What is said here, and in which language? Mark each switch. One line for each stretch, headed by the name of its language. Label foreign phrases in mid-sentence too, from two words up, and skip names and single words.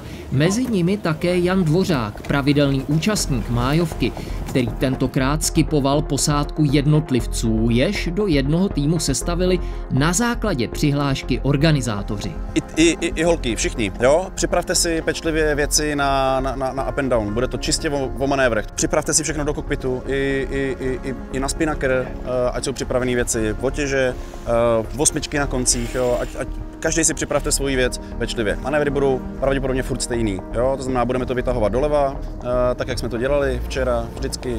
Czech: Mezi nimi také Jan Dvořák, pravidelný účastník májovky, který tentokrát skipoval posádku jednotlivců, jež do jednoho týmu sestavili na základě přihlášky organizátoři. I holky, všichni, jo? Připravte si pečlivě věci na
English: up and down,
Czech: bude to čistě o manévrech. Připravte si všechno do kokpitu, i na spinnaker, ať jsou připravené věci, otěže, osmičky na koncích, jo? Ať každý si připravte svoji věc pečlivě. Manévry budou pravděpodobně furt stejný, jo? To znamená, budeme to vytahovat doleva, tak jak jsme to dělali včera, vždycky.